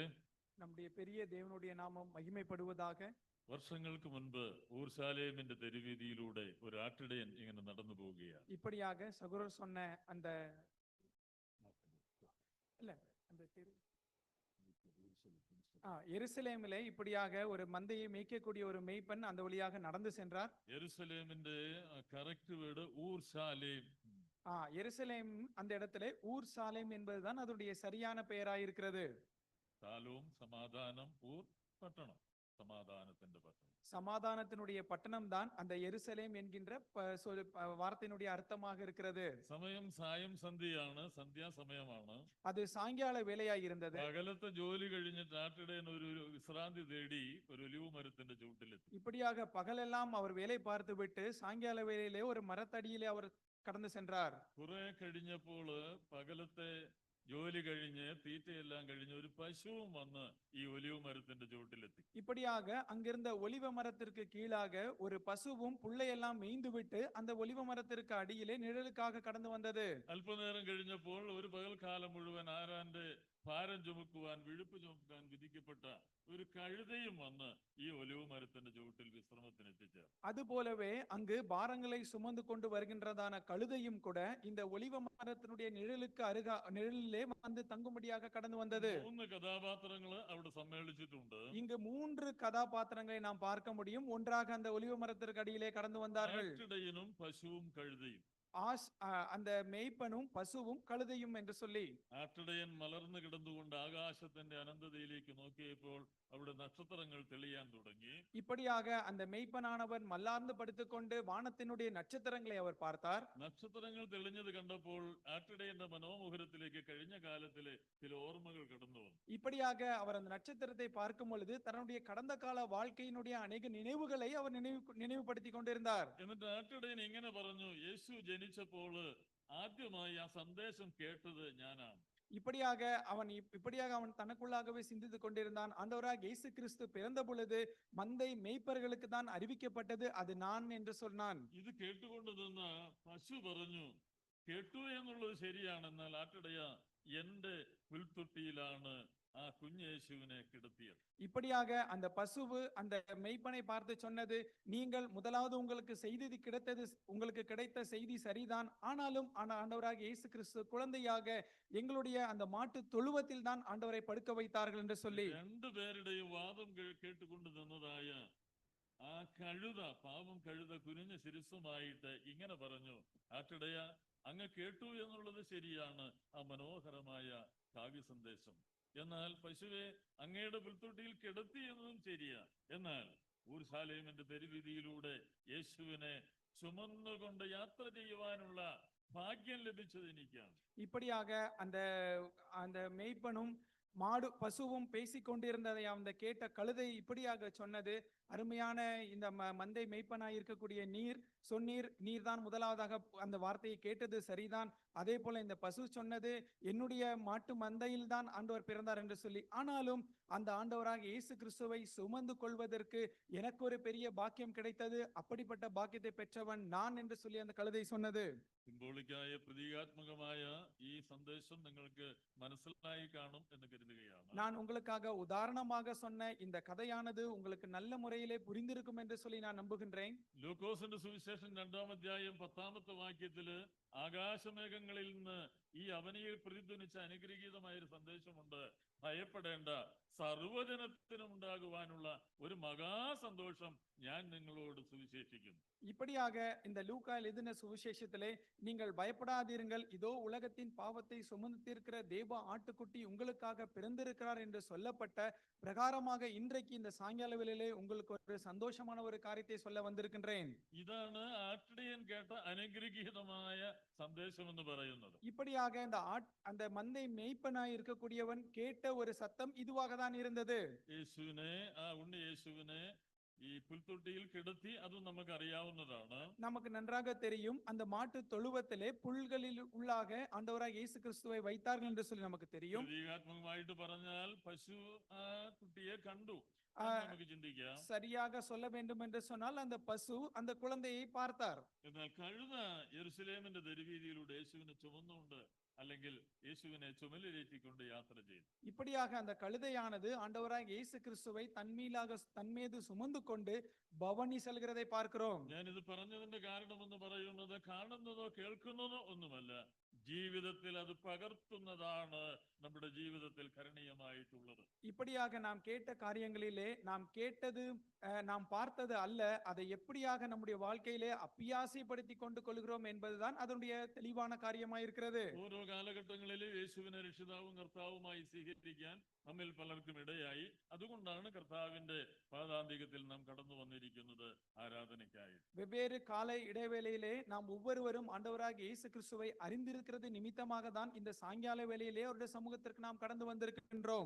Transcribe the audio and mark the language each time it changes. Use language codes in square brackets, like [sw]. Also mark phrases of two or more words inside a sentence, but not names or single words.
[ta] நம்முடைய பெரிய தேவனுடைய நாமம் மகிமைப்படுவதாக. [ml] വർഷങ്ങൾക്ക് മുൻപ് ഊർശാലേമിന്റെ തെരുവീതിയിലൂടെ ഒരു ആട്ടിടയൻ ഇങ്ങനെ നടന്നു പോവുകയാണ്. [ta] இப்படியாக சகோதரர் சொன்ன அந்த இல்ல அந்த எருசலேமிலே இப்படியாக ஒரு மந்தையை மேய்க்கக்கூடிய ஒரு மேய்ப்பன் அந்த வழியாக நடந்து சென்றார். യെരുശലേമിന്റെ [en] correct word [ta] ஊர்சாலேம். எருசலேம் அந்த இடத்துல ஊர் சாலேம் என்பதுதான் அதனுடைய சரியான பெயராயிருக்கிறது. சாலோம் சமாதானம், ஊர் பட்டணம், சமாதானத்தின் பட்டணம். சமாதானத்தினுடைய பட்டணம் தான் அந்த எருசலேம் என்கின்ற வார்த்தையினுடைய அர்த்தமாக இருக்கிறது. [ml] സമയം സായം സന്ധ്യയാണ്, സന്ധ്യാസമയമാണ്. [ta] அது சாயங்கால வேலையாய் இருந்தது. [ml] പകലത്തെ ജോലി കഴിഞ്ഞിട്ട് ആട്ടിടയൻ ഒരു വിശ്രാന്തി തേടി ഒരു ഒലിവ് മരത്തിന്റെ ചുവട്ടിലെത്തി. [ta] இப்படியாக பகலெல்லாம் அவர் வேலை பார்த்து விட்டு சாயங்கால வேளையிலே ஒரு மரத்தடியிலே அவர் கடந்து சென்றார். [ml] കുറെ കഴിഞ്ഞപ്പോൾ പകലത്തെ ജോലി കഴിഞ്ഞ് തീറ്റയെല്ലാം കഴിഞ്ഞ് ഒരു പശുവും വന്ന് ഈ ഒലിവ് മരത്തിന്റെ ചുവട്ടിലെത്തി. [ta] இப்படியாக அங்கிருந்த ஒலிவ மரத்திற்கு கீழாக ஒரு பசுவும் புல்லையெல்லாம் மேய்ந்து விட்டு அந்த ஒலிவ மரத்திற்கு அடியிலே நிழலுக்காக கடந்து வந்தது. [ml] അല്പനേരം കഴിഞ്ഞപ്പോൾ ഒരു പകൽക്കാലം മുഴുവൻ ആരാന്റെ ഭാരം ചുമക്കുവാൻ, വിഴുപ്പ് ചുമക്കാൻ വിധിക്കപ്പെട്ട ഒരു കഴുതയും വന്ന് ഈ ഒലിവ് മരത്തിന്റെ ചുവട്ടിൽ വിശ്രമത്തിന് എത്തിച്ചേർന്നു. [ta] அதுபோலவே அங்கு பாரங்களை சுமந்து கொண்டு வருகின்றதான கழுதையும் கூட இந்த ஒலிவ மரத்தினுடைய நிழலுக்கு நிழலிலே இடத்திலே வந்து தங்கும்படியாக கடந்து வந்தது. [ml] 3 കഥാപാത്രങ്ങള് അവിടെ സമ്മേളിച്ചിട്ടുണ്ട്. [ta] இங்கு 3 கதாபாத்திரங்களை நாம் பார்க்க முடியும். ஒன்றாக அந்த ஒலிவ மரத்திற்கு அடியிலே கடந்து வந்தார்கள். [ml] ആട്ടിടയനും പശുവും കഴുതയും. [ta] அந்த மேய்ப்பனும் பசுவும் கழுதையும் என்று சொல்லி. [ml] ആട്ടിടയൻ മലർന്നു കിടന്നുകൊണ്ട് ആകാശത്തിന്റെ അനന്തതയിലേക്ക് നോക്കിയപ്പോൾ അവിടെ നക്ഷത്രങ്ങൾ തെളിയാൻ തുടങ്ങി. [ta] இப்படியாக அந்த மேய்ப்பனானவன் மல்லார்ந்து படுத்துக்கொண்டு வானத்தினுடைய நட்சத்திரங்களை அவர் பார்த்தார். [ml] നക്ഷത്രങ്ങൾ തെളിഞ്ഞത് കണ്ടപ്പോൾ ആട്ടിടയന്റെ മനോമുഖരത്തിലേക്ക് കഴിഞ്ഞ കാലത്തിലെ ചില ഓർമ്മകൾ കടന്നു വന്നു. [ta] இப்படியாக அவர் அந்த நட்சத்திரத்தை பார்க்கும் பொழுது தன்னுடைய கடந்த கால வாழ்க்கையினுடைய அநேக நினைவுகளை அவர் நினைவுபடுத்தி கொண்டிருந்தார். [ml] എന്നിട്ട് ആട്ടിടയൻ ഇങ്ങനെ പറഞ്ഞു, യേശു ജനിച്ചപ്പോൾ ആദ്യമായി ആ സന്ദേശം കേട്ടത് ഞാനാണ്. [ta] இப்படியாக அவன் தனக்குள்ளாகவே சிந்தித்துக் கொண்டிருந்தான். ஆண்டவராக இயேசு கிறிஸ்து பிறந்த பொழுது மந்தை மேய்ப்பர்களுக்கு தான் அறிவிக்கப்பட்டது, அது நான் என்று சொன்னான். [ml] ഇത് കേട്ടുകൊണ്ട് നിന്ന പശു പറഞ്ഞു, കേട്ടു എന്നുള്ളത് ശരിയാണ്, എന്നാൽ ആട്ടിടയ എന്റെ പുൽത്തൊട്ടിയിലാണ് ആ കുഞ്ഞേശുവിനെ കിടത്തിയത്. [ta] இப்படியாக அந்த பசுவு அந்த மெய்ப்பனை பார்த்து சொன்னது, நீங்கள் முதலாவது உங்களுக்கு கிடைத்த செய்தி சரிதான், ஆனாலும் ஆண்டவராக இயேசு கிறிஸ்து குழந்தையாக எங்களுடைய அந்த மாட்டு தொழுவத்தில் தான் ஆண்டவரை படுக்க வைத்தார்கள் என்று சொல்லி. [ml] 2 പേരുടെയും വാദം കേട്ടുകൊണ്ട് നിന്നതായ ആ കഴുത, പാവം കഴുത കുനിഞ്ഞ ശിരസുമായിട്ട് ഇങ്ങനെ പറഞ്ഞു, ആട്ടിടയ അങ്ങ് കേട്ടു എന്നുള്ളത് ശരിയാണ്, ആ മനോഹരമായ കാവ്യ സന്ദേശം, എന്നാൽ പശുവെ അങ്ങയുടെ പുൽത്തൊട്ടിയിൽ കിടത്തി എന്നതും ശരിയാ, എന്നാൽ ഊർശാലേമിന്റെ തെരുവീതിയിലൂടെ യേശുവിനെ ചുമന്നുകൊണ്ട് യാത്ര ചെയ്യുവാനുള്ള ഭാഗ്യം ലഭിച്ചത് എനിക്കാണ്. [ta] இப்படியாக அந்த மேய்ப்பனும் பசுவும் பேசிக் கொண்டிருந்ததை அந்த கேட்ட கழுதை இப்படியாக சொன்னது, அருமையான இந்த மந்தை மேய்ப்பனாய் இருக்கக்கூடிய நீர் தான் முதலாவதாக அந்த வார்த்தையை கேட்டது சரிதான். அதே போல இந்த பசு சொன்னது, என்னுடைய மாட்டு மந்தையில் தான் ஆண்டவர் பிறந்தார் என்று சொல்லி. ஆனாலும் அந்த ஆண்டவராக இயேசு கிறிஸ்துவை சுமந்து கொள்வதற்கு எனக்கு ஒரு பெரிய பாக்கியம் கிடைத்தது, அப்படிப்பட்ட பாக்கியத்தை பெற்றவன் நான் என்று சொல்லி அந்த கழுதை சொன்னது. [ml] സിംബോളിക്കായ പ്രതീകാത്മകമായ ഈ സന്ദേശം നിങ്ങൾക്ക് മനസ്സിലായി കാണും എന്ന് കരുതുകയാണ്. [ta] நான் உங்களுக்காக உதாரணமாக சொன்ன இந்த கதையானது உங்களுக்கு நல்ல முறையிலே புரிந்திருக்கும் என்று சொல்லி நான் நம்புகின்றேன். [ml] ലൂക്കോസിന്റെ സുവിശേഷം 2-ാം അധ്യായം 10-ാമത്തെ വാക്യത്തില് ആകാശമേഘങ്ങളിൽ നിന്ന് ഈ അവനിയിൽ പ്രതിധ്വനിച്ച അനുഗ്രഹീതമായ ഒരു സന്ദേശമുണ്ട്, ഭയപ്പെടേണ്ട, സർവജനത്തിനും ഉണ്ടാകുവാനുള്ള ഒരു മഹാസന്തോഷം ഞാൻ നിങ്ങളോട് സുവിശേഷിക്കുന്നു. [ta] இப்படியாக இந்த லூக்கா எழுதின சுவிசேஷத்திலே, நீங்கள் பயப்படாதீர்கள், இதோ உலகத்தின் பாவத்தை சுமந்து தீர்க்கிற தேவ ஆட்டுக்குட்டி உங்களுக்காக பிறந்திருக்கிறார் என்று சொல்லப்பட்ட பிரகாரமாக இன்றைக்கு இந்த சாயங்கால வேளையிலே உங்களுக்கு ஒரு சந்தோஷமான ஒரு காரியத்தை சொல்ல வந்திருக்கின்றேன். [ml] ഇതാണ് ആട്ടിടയൻ കേട്ട അനുഗ്രഹീതമായ സന്ദേശം എന്ന് പറയുന്നത്. [ta] இப்படியாக அந்த மந்தை மேய்ப்பனாய் இருக்கக்கூடியவன் கேட்ட ஒரு சத்தம் இதுவாக தான் இருந்தது. [ml] യേശുവിനെ, ആ ഉണ്ണി യേശുവിനെ ഈ പുൽത്തൊട്ടിയിൽ കിടത്തി, അതും നമുക്ക് അറിയാവുന്നതാണ്. [ta] நமக்கு நன்றாக தெரியும், அந்த மாட்டு தொழுவத்திலே புல்களில் உள்ளாக ஆண்டவராக இயேசு கிறிஸ்துவை வைத்தார்கள் என்று சொல்லி நமக்கு தெரியும். [ml] പ്രതീകാത്മകമായിട്ട് പറഞ്ഞാൽ പശു ആ കുട്ടിയെ കണ്ടു, നമുക്ക് ചിന്തിക്കാം. [ta] சரியாக சொல்ல வேண்டும் என்று சொன்னால் அந்த பசு அந்த குழந்தையை பார்த்தார். [ml] എന്നാൽ കഴുത യെരുശലേമിന്റെ തെരുവീതിയിലൂടെ യേശുവിനെ ചുമന്നുകൊണ്ട്, അല്ലെങ്കിൽ യേശുവിനെ ചുമലിലേറ്റിക്കൊണ്ട് യാത്ര ചെയ്തു. [ta] இப்படியாக அந்த கழுதையானது ஆண்டவராக இயேசு கிறிஸ்துவை தன்மீது சுமந்து கொண்டு பவனி செல்கிறதை பார்க்கிறோம். [ml] ഞാനിത് പറഞ്ഞതിന്റെ കാരണമെന്ന് പറയുന്നത് കാണുന്നതോ കേൾക്കുന്നതോ ഒന്നുമല്ല, ജീവിതത്തിൽ അത് പകർത്തുന്നതാണ് നമ്മുടെ ജീവിതത്തിൽ കരണീയമായിട്ടുള്ളത്. [ta] இப்படியாக நாம் கேட்ட காரியங்களிலே நாம் பார்த்தது அல்ல, அதை எப்படியாக நம்முடைய வாழ்க்கையிலே அப்பியாசைப்படுத்தி கொண்டு கொள்கிறோம் என்பதுதான் அதனுடைய தெளிவான காரியமாயிருக்கிறது. [ml] ഓരോ കാലഘട്ടങ്ങളിലും യേശുവിനെ രക്ഷിതാവും കർത്താവുമായി സ്വീകരിക്കാൻ നമ്മിൽ പലർക്കും ഇടയായി. അതുകൊണ്ടാണ് കർത്താവിന്റെ പാദാന്തികത്തിൽ നാം കടന്നു വന്നിരിക്കുന്നത് ആരാധനയ്ക്കായി. [ta] வெவ்வேறு கால இடைவேளையிலே நாம் ஒவ்வொருவரும் ஆண்டவராக இயேசு கிறிஸ்துவை அறிந்திருக்கிறது நிமித்தமாக தான் இந்த சாயங்கால வேளையிலே அவருடைய சமூகத்திற்கு நாம் கடந்து வந்திருக்கின்றோம்.